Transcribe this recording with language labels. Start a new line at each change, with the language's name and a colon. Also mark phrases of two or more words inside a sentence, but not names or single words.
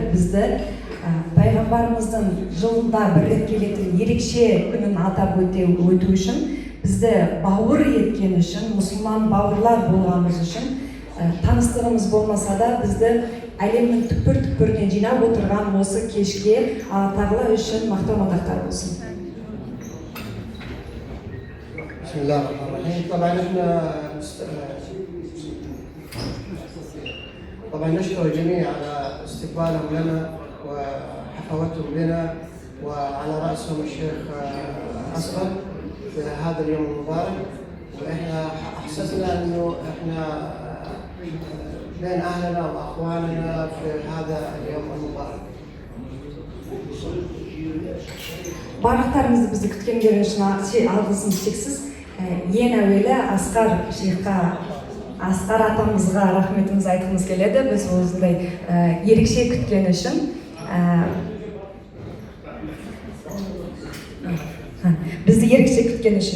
Kazakh: Бізді пайғамбарымыздың жылында бір рет келетін ерекше күнін атап өту үшін, бізді бауыр еткен үшін, мұсылман бауырлар болғанымыз үшін, таныстығымыз болмаса да бізді әлемнің түкпір-түкпірінен жинап отырған осы кешке Алла Тағала үшін мақтау-мадақтар болсын.
Arabic: طبعا نشكر الجميع على استقبالهم لنا وحفاوتهم لنا، وعلى رأسهم الشيخ أسقر في هذا اليوم المبارك. وإحنا أحسسنا إنه إحنا بين أهلنا وأخواننا في هذا اليوم المبارك.
Kazakh: Барлықтарыңызды бізді күткендеріңіз үшін алғысымыз шексіз. Ең әуелі Асқар атамызға рахметіміз айтқымыз келеді. Біз осындай ерекше күткен үшін. Бізді ерекше күткен үшін.